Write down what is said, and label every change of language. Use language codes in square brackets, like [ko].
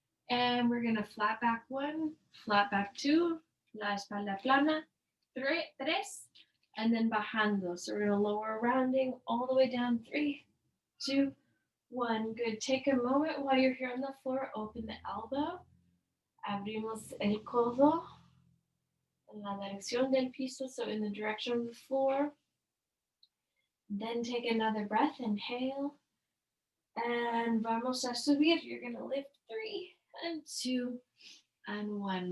[en] And we're going to flat back 1, flat back 2, [es] la espalda plana, [en] 3, and then [es] bajando. [en] So we're going to lower rounding all the way down. 3, 2, 1. Good. Take a moment while you're here on the floor. Open the elbow. [es] Abrimos el codo en la dirección del piso, [en] so in the direction of the floor. Then take another breath. Inhale. And [es] vamos a subir. [en] You're going to lift 3, and 2, and 1.